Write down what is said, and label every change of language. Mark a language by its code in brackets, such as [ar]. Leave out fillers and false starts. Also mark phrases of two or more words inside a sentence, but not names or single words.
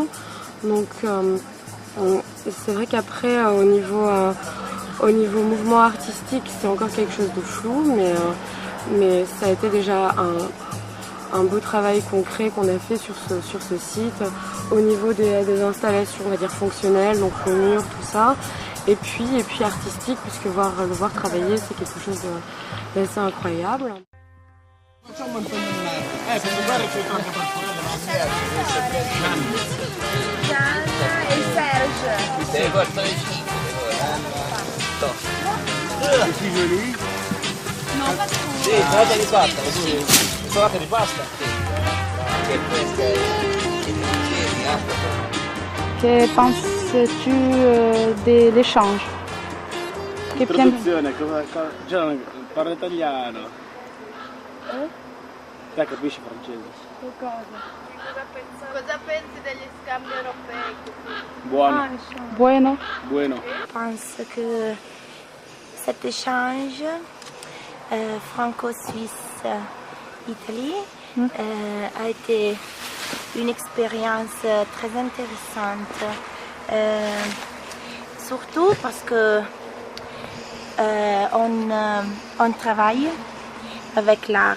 [fr] Donc c'est vrai qu'après au niveau mouvement artistique, c'est encore quelque chose de flou, mais ça a été déjà un beau travail concret qu'on a fait sur ce site, au niveau des installations, on va dire fonctionnelles, donc le mur, tout ça, et puis artistique, puisque le voir travailler, c'est quelque chose d'assez incroyable. C'est joli. Non, pas trop. [it] Sì, salata di pasta, così. Salata di pasta. [fr] Que penses-tu de l'échange? [it] Traduzione, Gian parla italiano. Te capisci francese? Cosa pensi degli scambi europei? Buono. [es] Bueno. Bueno. [fr] Je pense que cet échange franco-suisse-Italie a été une expérience très intéressante. Surtout parce que on travaille avec l'art.